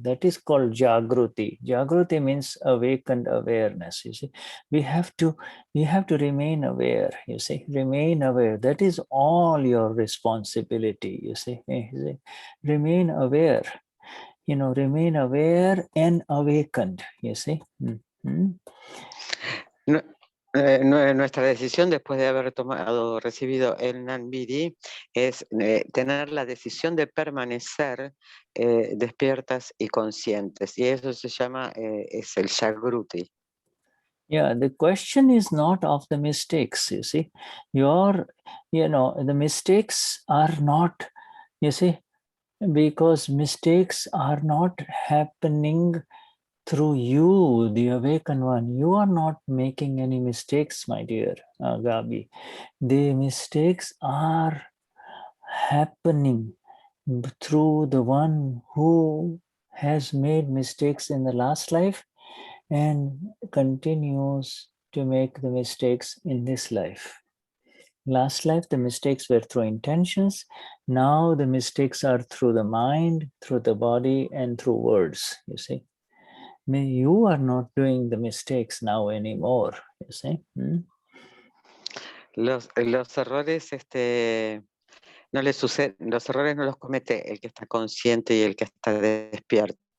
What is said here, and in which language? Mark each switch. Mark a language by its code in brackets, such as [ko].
[en] That is called Jagruti. Jagruti means awakened awareness, you see. We have to remain aware, you see, remain aware. That is all your responsibility, you see. Remain aware, you know, remain aware and awakened, you see. Mm-hmm. [es] Nuestra decisión después de haber recibido el Nanbidi es tener la decisión de permanecer despiertas y conscientes, y eso se llama es el Jagruti. [en] Yeah, the question is not of the mistakes, you see. The mistakes are not, you see, because mistakes are not happening through you, the awakened one. You are not making any mistakes, my dear Gabi. The mistakes are happening through the one who has made mistakes in the last life and continues to make the mistakes in this life. Last life, the mistakes were through intentions. Now the mistakes are through the mind, through the body, and through words, you see. You are not doing the mistakes now anymore, you see. [es] Los errores no les suceden, los errores no los comete el que está consciente y el que está despierto.